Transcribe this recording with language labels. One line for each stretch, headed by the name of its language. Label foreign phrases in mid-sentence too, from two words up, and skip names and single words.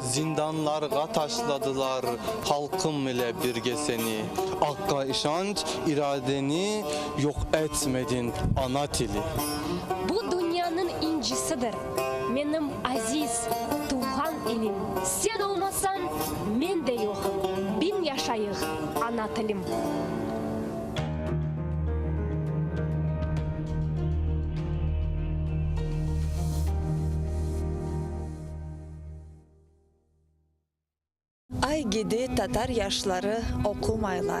Crimean Tatar: Zindanlarga taşladılar halkım ile birge seni. Hakka işanç iradeni yok etmedin ana tili. Bu dünyanın incisidir. Benim aziz, tuğan elim. Sen olmasan men de yokum. Bin yaşayıq ana tilim. Ay gidi Tatar yaşları okumaylar.